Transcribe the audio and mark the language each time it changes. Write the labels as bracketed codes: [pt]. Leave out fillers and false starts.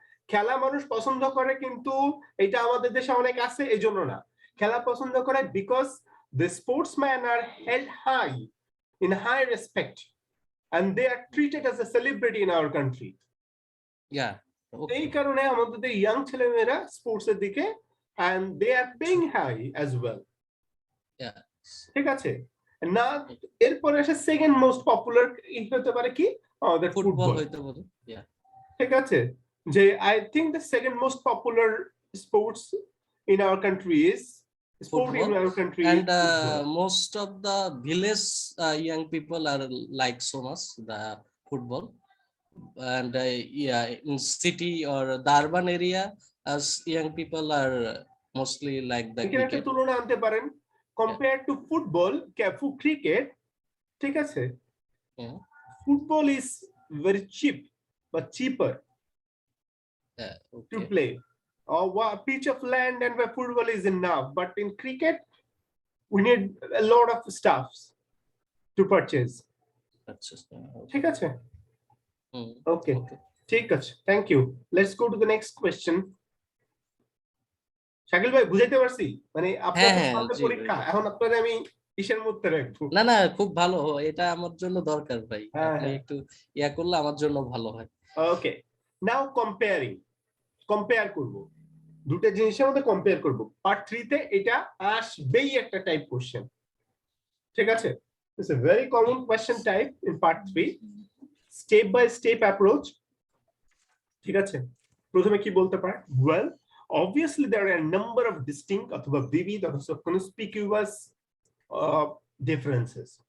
[bn] খেলা মানুষ পছন্দ করে কিন্তু এটা আমাদের দেশে অনেক আছে এজন্য না। খেলা পছন্দ করে [en] because the sportsmen are held high in high respect and they are treated as a celebrity in our country. Yeah. [bn] এই কারণে আমাদের ইয়াং ছেলেমেয়েরা স্পোর্টস এর দিকে [en] and they are paying high as well. Yeah. [bn] ঠিক আছে না। এরপরে আসে সেকেন্ড মোস্ট পপুলার হতে পারে কি আমাদের ফুটবল হইতে পারে। Yeah. ঠিক আছে যে [en] I think the second most popular sports in our country is football, and most of the village young people are like so much the football, and yeah in city or the urban area as young people are mostly like the cricket. [bn] একটা তুলনা আনতে পারেন [en] compared to football, cricket [bn] ঠিক আছে [en] football is very cheap but cheaper to play. Or pitch of land and where football is enough, but in cricket we need a lot of stuffs to purchase. [bn] ঠিক আছে okay ঠিক আছে [en] thank you. Let's go to the next question. [bn] Shakil ভাই বুঝাইতে পারছি? মানে আপনাদের পরীক্ষা এখন আপনাদের আমি কিসের মধ্যে রাখবো? না না খুব ভালো, এটা আমার জন্য দরকার ভাই। আপনি একটু ইয়া করলে আমার জন্য ভালো হয়। ওকে নাও কম্পেয়ার করব দুটো জিনিসের মধ্যে কম্পেয়ার করব। পার্ট 3 তে এটা আসবেই একটা টাইপ কোশ্চেন। ঠিক আছে [en] It's a very common question type in part 3 step by step approach. [bn] ঠিক আছে প্রথমে কি বলতে পারে? [en] Well obviously there are a number of distinct অথবা vivid or conspicuous differences.